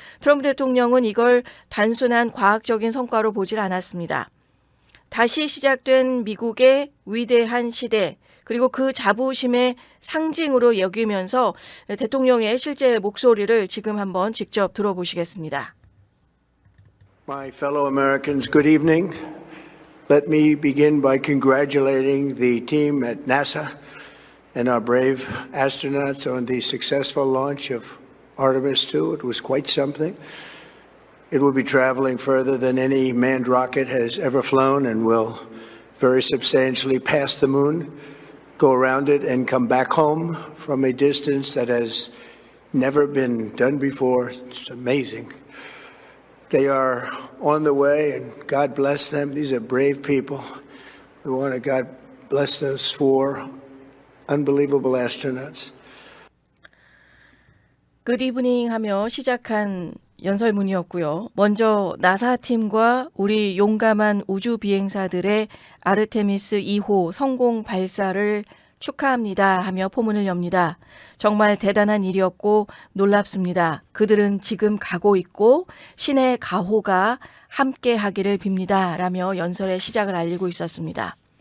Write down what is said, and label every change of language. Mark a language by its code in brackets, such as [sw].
[ko] 트럼프 대통령은 이걸 단순한 과학적인 성과로 보질 않았습니다. 다시 시작된 미국의 위대한 시대, 그리고 그 자부심의 상징으로 여기면서 대통령의 실제 목소리를 지금 한번 직접 들어보시겠습니다. [en] My fellow Americans, good evening. Let me begin by congratulating the team at NASA and our brave astronauts on the successful launch of Artemis II. It was quite something. It will be traveling further than any manned rocket has ever flown and will very substantially pass the moon, go around it, and come back home from a distance that has never been done before. It's amazing. They are on the way, and God bless them. These are brave people. We want to God bless those four unbelievable astronauts. Good evening [ko] 하며 시작한 연설문이었고요. 먼저 나사 팀과 우리 용감한 우주 비행사들의 아르테미스 2호 성공 발사를 축하합니다 하며 포문을 엽니다. 정말 대단한 일이었고 놀랍습니다. 그들은 지금 가고 있고 신의 가호가 함께 하기를 빕니다 라며 연설의 시작을 알리고 있었습니다.